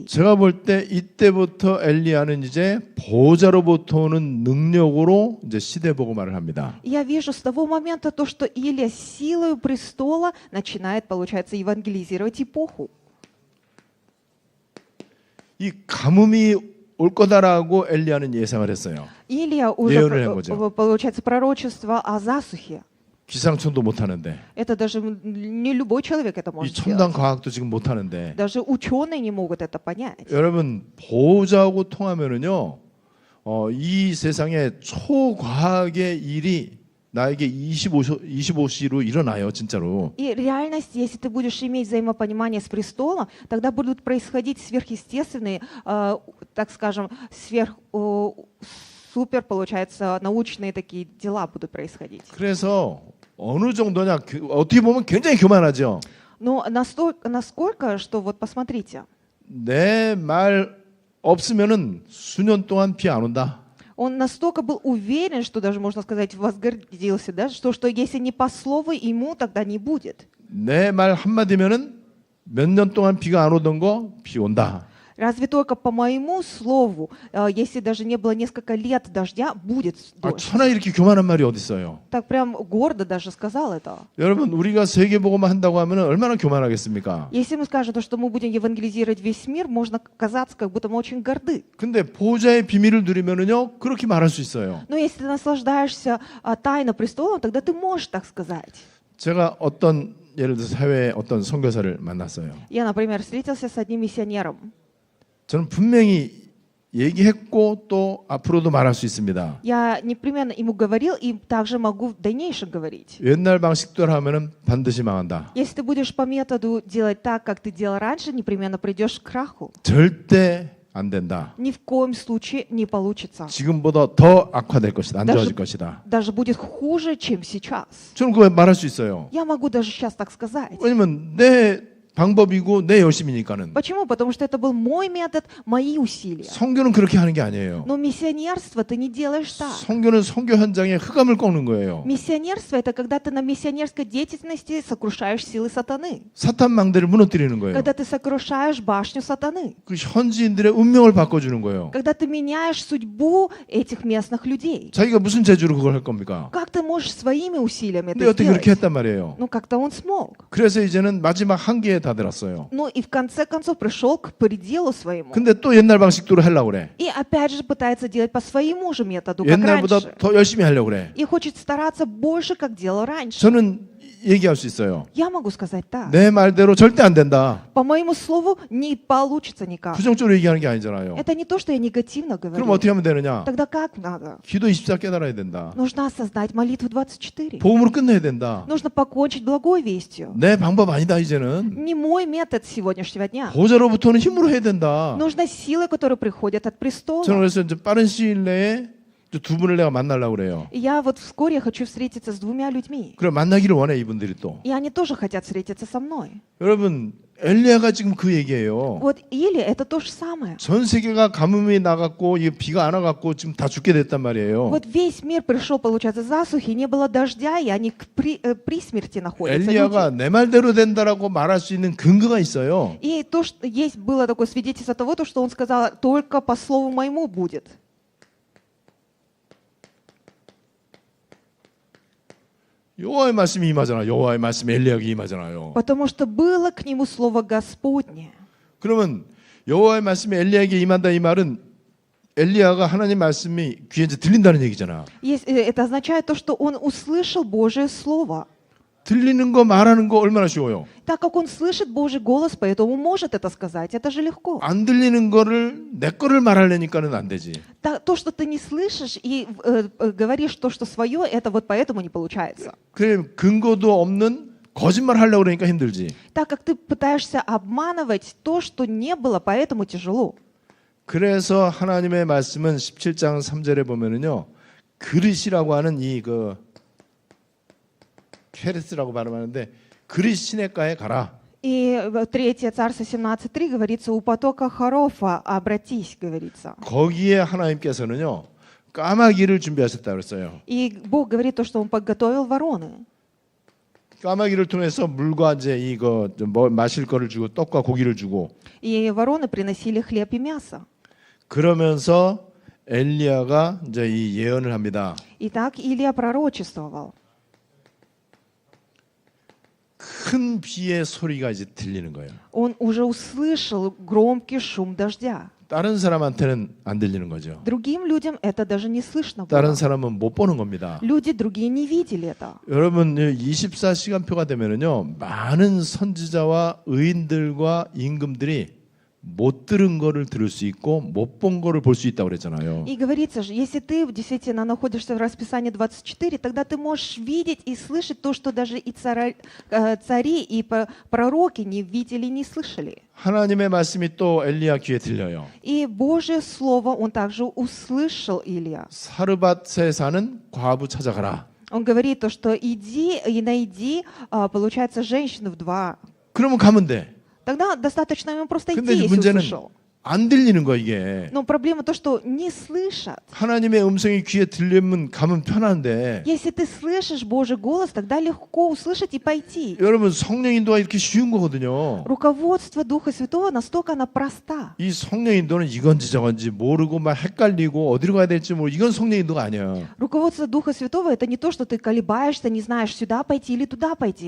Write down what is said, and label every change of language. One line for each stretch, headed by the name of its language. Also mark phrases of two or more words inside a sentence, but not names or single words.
Korean: 제가 볼 때 이때부터 엘리야는 이제 보좌로부터 오는 능력으로 이제 시대 복음화를 합니다.
Russian: Я вижу с того момента то, что Илия силой престола начинает, получается, евангелизировать эпоху.
Korean: 이 가뭄이 올 거다라고 엘리야는 예상을 했어요.
Russian: Илия
Korean: 예언을 한
Russian: уже,
Korean: 거죠.
Russian: получается, пророчество о засухе.
Korean: 기상청도 못 하는데,
Russian: Это даже не любой человек это
Korean: 이
Russian: может
Korean: 첨단
Russian: сделать.
Korean: 과학도 지금 못 하는데,
Russian: Даже ученые не могут это понять.
Korean: 여러분 보좌하고 통하면은요, 이 세상에 초과학의 일이 나에게 25시로 일어나요, 진짜로.
Russian: И реальность, если ты будешь иметь взаимопонимание с престолом, тогда будут происходить сверхъестественные, так скажем, супер, получается, научные такие дела будут происходить.
Korean: 그래서 어느 정도냐, 어떻게 보면 굉장히 교만하죠.
Russian: Но насколько, что вот посмотрите,
Korean: 내 말 없으면은 수년 동안 비 안 온다.
Russian: он настолько был уверен, что даже, можно сказать, возгордился, да, что если не по слову ему, тогда не будет.
Korean: 내 말 한마디면은 몇 년 동안 비가 안 오던 거 비 온다.
Russian: Разве только по моему слову, если даже не было несколько лет дождя, будет 아, дождь.
Korean: 천하 이렇게 교만한 말이 어디 있어요?
Russian: Так прям гордо даже сказал это.
Korean: 여러분 우리가 세계복음화 한다고 하면 얼마나 교만하겠습니까?
Russian: Если мы скажем, то, что мы будем евангелизировать весь мир, можно казаться, как будто мы очень горды.
Korean: 근데 보좌의 비밀을 누리면은요 그렇게 말할 수 있어요.
Russian: Но если ты наслаждаешься тайно престолом, тогда ты можешь так сказать.
Korean: 제가 어떤 예를 들어서 해외에 어떤 선교사를 만났어요.
Russian: Я, например, встретился с одним миссионером.
Korean: 저는 분명히 얘기했고 또 앞으로도 말할 수 있습니다.
Russian: Я непременно ему говорил и также могу в дальнейшем говорить.
Korean: 옛날 방식대로 하면은 반드시 망한다.
Russian: Если ты будешь по методу делать так, как ты делал раньше, непременно придешь к краху.
Korean: 절대 안 된다.
Russian: Ни в коем случае не получится.
Korean: 지금보다 더 악화될 것이다. 안 좋아질 것이다.
Russian: Даже будет хуже, чем сейчас.
Korean: 저는 그거 말할 수 있어요.
Russian: Я могу даже сейчас так сказать.
Korean: 왜냐면 내 방법이고 내 열심이니까는.
Russian: Почему? Потому что это был мой метод, мои усилия.
Korean: 선교는 그렇게 하는 게 아니에요.
Russian: Но миссионерство ты не делаешь так.
Korean: 선교는 선교 현장에 흑암을 꺾는 거예요.
Russian: Миссионерство — это когда ты на миссионерской деятельности сокрушаешь силы сатаны.
Korean: 사탄 망대를 무너뜨리는 거예요.
Russian: Когда ты сокрушаешь башню сатаны.
Korean: 그 현지인들의 운명을 바꿔주는 거예요.
Russian: Когда ты меняешь судьбу этих местных людей.
Korean: 자기가 무슨 재주로 그걸 할 겁니까?
Russian: Как ты можешь своими усилиями
Korean: 근데
Russian: это
Korean: 어떻게 그렇게
Russian: сделать?
Korean: 했단 말이에요.
Russian: Ну, как-то он смог.
Korean: 그래서 이제는 마지막 한계에 다들었어요.
Russian: Ну, и в конце концов пришел к пределу своему.
Korean: 근데 또 옛날 방식대로 하려고 그래.
Russian: И опять же пытается делать по своему же методу, как
Korean: 옛날보다
Russian: раньше.
Korean: 더 열심히 하려고 그래.
Russian: И хочет стараться больше, как делал раньше.
Korean: 저는 얘기할 수 있어요.
Russian: Я могу сказать так.
Korean: 내 말대로 절대 안 된다.
Russian: По моему слову не получится никак.
Korean: 부정적으로 얘기하는 게 아니잖아요.
Russian: Это не то, что я негативно
Korean: 그럼
Russian: говорю.
Korean: 어떻게 하면 되느냐?
Russian: Тогда как надо?
Korean: 기도 24 깨달아야 된다.
Russian: Нужно осознать молитву 24.
Korean: 복음으로 끝내야 된다.
Russian: Нужно покончить благой вестью.
Korean: 내 방법 아니다 이제는.
Russian: Не мой метод сегодняшнего дня.
Korean: 보좌로부터는 힘으로 해야 된다.
Russian: Нужно силы, которые приходят от
Korean: 저는
Russian: престола.
Korean: 그래서 이제 빠른 시일 내에 두 분을 내가 만나려고 그래요.
Russian: И я вот вскоре хочу встретиться с двумя людьми.
Korean: 그럼 만나기를 원해 이분들이 또.
Russian: И они тоже хотят встретиться со мной.
Korean: 여러분 엘리야가 지금 그 얘기예요.
Russian: Вот или это то же самое.
Korean: 전 세계가 가뭄이 나갔고 이 비가 안 와갖고 지금 다 죽게 됐단 말이에요.
Russian: Вот весь мир пришел, получается, засухи, не было дождя, и они при смерти находятся.
Korean: 엘리야가
Russian: люди.
Korean: 내 말대로 된다라고 말할 수 있는 근거가 있어요.
Russian: И то, что есть было такое свидетельство того, то, что он сказал, только по слову моему будет.
Korean: 여호와의 말씀이 임하잖아. 여호와의 말씀이 엘리야에게 임하잖아요.
Russian: Потому что было к нему слово Господне.
Korean: 그러면 여호와의 말씀이 엘리야에게 임한다 이 말은 엘리야가 하나님 말씀이 귀에 이제 들린다는 얘기잖아.
Russian: Это означает то, что он услышал Божие Слово.
Korean: 들리는 거 말하는 거 얼마나 쉬워요.
Russian: Так как он слышит Божий голос, поэтому может это сказать. Это же легко.
Korean: 안 들리는 거를 내 거를 말하려니까는 안 되지.
Russian: То, что ты не слышишь и говоришь то, что свое, это вот поэтому не получается.
Korean: 그래 근거도 없는 거짓말 하려고 그러니까 힘들지.
Russian: Так как ты пытаешься обманывать то, что не было, поэтому тяжело.
Korean: 그래서 하나님의 말씀은 17장 3절에 보면은요. 그릇이라고 하는 이 케레스라고 발음하는데 그릇 시내가에 가라.
Russian: И в 3 Царство 17.3 говорится, у потока Харофа обратись, говорится.
Korean: 거기에 하나님께서는요. 까마귀를 준비하셨다 그랬어요.
Russian: И Бог говорит то, что Он подготовил вороны.
Korean: 까마귀를 통해서 물과 이제 이거 뭐 마실 거를 주고 떡과 고기를 주고
Russian: И вороны приносили хлеб и мясо.
Korean: 그러면서 엘리야가 이제 이 예언을 합니다.
Russian: И так Илия пророчествовал.
Korean: 큰 비의 소리가 이제 들리는 거예요.
Russian: Он уже услышал громкий шум дождя.
Korean: 다른 사람한테는 안 들리는 거죠.
Russian: Другим людям это даже не слышно
Korean: 다른
Russian: было.
Korean: 사람은 못 보는 겁니다.
Russian: Люди другие не видели это.
Korean: 여러분 24시간표가 되면은요. 많은 선지자와 의인들과 임금들이 못 들은 거를 들을 수 있고 못 본 거를 볼 수 있다고 그랬잖아요.
Russian: И говорится же, если ты действительно находишься в расписании 24, тогда ты можешь видеть и слышать то, что даже и цари, и пророки не видели, не слышали.
Korean: 하나님의 말씀이 또 엘리야 귀에 들려요.
Russian: И Божье Слово он также услышал Илия.
Korean: 사르밧에 사는 과부 찾아가라.
Russian: Он говорит то, что иди и найди, получается, женщину вдва.
Korean: 그러면 가면 돼.
Russian: Тогда достаточно ему просто
Korean: 근데
Russian: идти, если
Korean: 문제는
Russian: услышал.
Korean: 안 들리는 거 이게.
Russian: Но проблема то, что не слышат.
Korean: 하나님의 음성이 귀에 들리면 가면 편한데.
Russian: Если ты слышишь Божий голос, тогда легко услышать и пойти.
Korean: 여러분 성령 인도가 이렇게 쉬운 거거든요.
Russian: Руководство Духа Святого настолько она проста.
Korean: 이 성령 인도는 이건지 저건지 모르고 막 헷갈리고 어디로 가야 될지 모르고 이건 성령 인도가 아니야.
Russian: Руководство Духа Святого это не то, что ты колебаешься, не знаешь, сюда пойти или туда пойти.